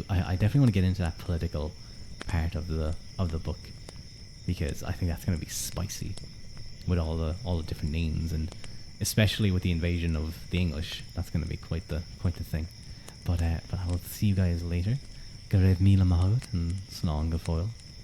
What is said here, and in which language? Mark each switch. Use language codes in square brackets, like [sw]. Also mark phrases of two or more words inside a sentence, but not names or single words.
[en] I definitely want to get into that political part of the book because I think that's going to be spicy with all the different names and especially with the invasion of the English. That's going to be quite the thing. But I will see you guys later. [ga] Go raibh míle maith and slán go fóill.